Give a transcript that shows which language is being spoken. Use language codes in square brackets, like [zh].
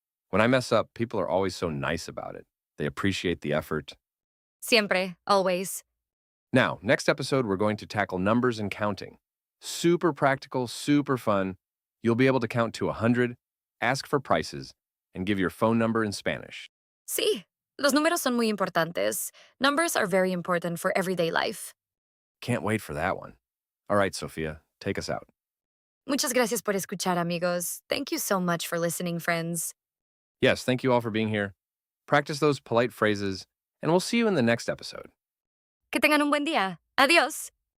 [en] When I mess up, people are always so nice about it. They appreciate the effort. [es] Siempre, always. [en] Now, next episode, we're going to tackle numbers and counting. Super practical, super fun. You'll be able to count to 100, ask for prices, and give your phone number in Spanish. [es] Sí, los números son muy importantes. [en] Numbers are very important for everyday life. Can't wait for that one. All right, Sophia, take us out. [es] Muchas gracias por escuchar, amigos. [en] Thank you so much for listening, friends. Yes, thank you all for being here. Practice those polite phrases, and we'll see you in the next episode. [es] Que tengan un buen día. Adiós.